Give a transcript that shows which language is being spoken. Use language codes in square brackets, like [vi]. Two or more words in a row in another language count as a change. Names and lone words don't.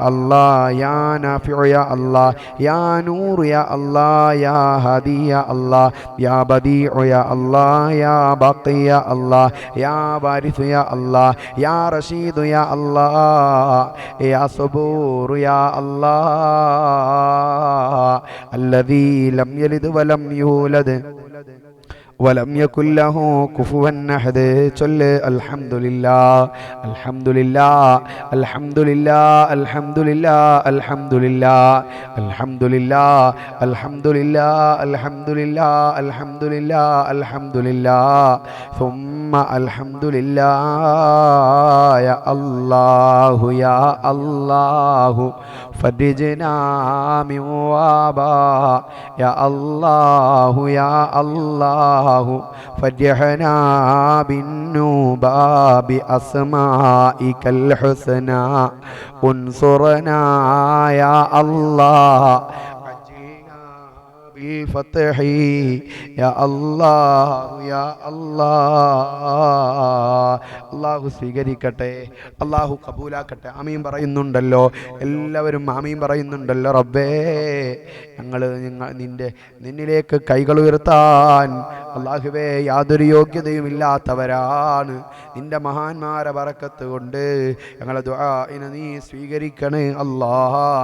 [ar] الله يا نافع يا الله يا نور يا الله يا هادي يا الله يا بديع يا الله يا باقي يا الله يا وارث يا الله يا رشيد يا الله يا صبور يا الله الذي لم يلد ولم يولد ولم يكن له كفوا أحد. ചൊല്ല് الحمد لله الحمد لله الحمد لله الحمد لله الحمد لله الحمد لله الحمد لله الحمد لله الحمد لله الحمد لله ثم الحمدلله يا الله يا الله فرجنا من وباء يا الله يا الله فرجنا بالنوبة بأسمائك الحسنى انصرنا يا الله بالفتح يا الله يا الله. [ml] അള്ളാഹു സ്വീകരിക്കട്ടെ, അള്ളാഹു കബൂലാക്കട്ടെ. ആമീൻ പറയുന്നുണ്ടല്ലോ, എല്ലാവരും ആമീൻ പറയുന്നുണ്ടല്ലോ. റബ്ബേ, ഞങ്ങൾ നിന്നിലേക്ക് കൈകൾ ഉയർത്താൻ അള്ളാഹുവേ യാതൊരു യോഗ്യതയും ഇല്ലാത്തവരാണ്. നിന്റെ മഹാന്മാരെ ബറക്കത്ത് കൊണ്ട് ഞങ്ങളെ ദുആഇനെ നീ സ്വീകരിക്കണേ അല്ലാഹ്.